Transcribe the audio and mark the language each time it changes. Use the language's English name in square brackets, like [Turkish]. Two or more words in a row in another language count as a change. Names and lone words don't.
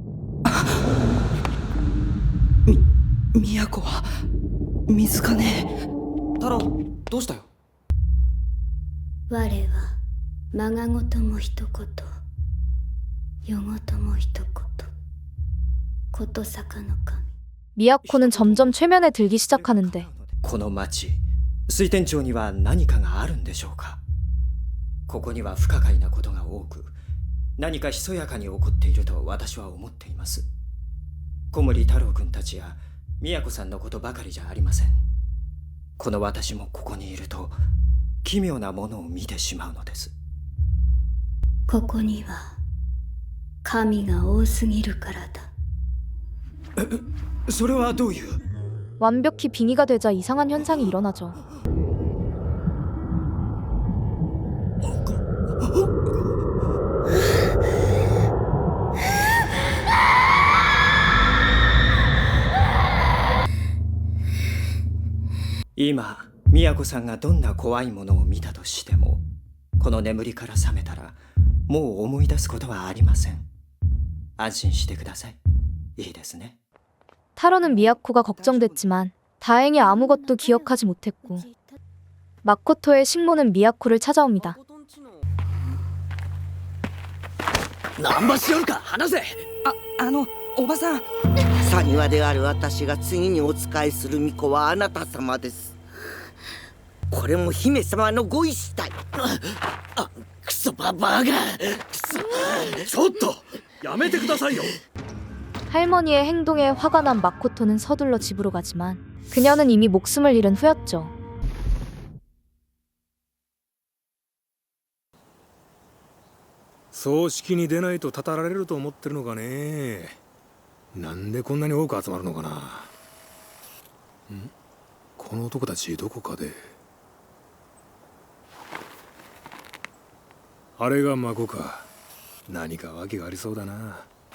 [Japanese] 都は水かね太郎どうしたよ我はまがごとも一言よごとも一言ことさかの神 [Korean] 미야코는 점점 최면에 들기 시작하는데 [Japanese] この町水天町には何かがあるんでしょうかここには不可解なことが多く何かひそやかに起こっていると私は思っています小森太郎君たちや都さんのことばかりじゃありませんこの私もここにいると奇妙なものを見てしまうのですここには神が多すぎるからだそれはどういう [Korean] 완벽히 빙의가 되자 이상한 현상이 일어나죠. [Japanese] 今都さんがどんな怖いものを見たとしてもこの眠りから覚めたらもう思い出すことはありません安心してくださいいいですね [Korean] 타로는 미야코가 걱정됐지만 다행히 아무것도 기억하지 못했고 마코토의 식모는 미야코를 찾아옵니다. [Japanese] 難波しよるか話せおばさんサニワである私が次にお仕えする巫女はあなた様ですこれも姫様のご意志たいクソババアがちょっとやめてくださいよ [Korean] 할머니의 행동에 화가 난 마코토는 서둘러 집으로 가지만 그녀는 이미 목숨을 잃은 후였죠. [Japanese] 葬式に出ないとたたられると思ってるのかねなんでこんなに多く集まるのかなこの男たちどこかであれが孫か何か訳がありそうだな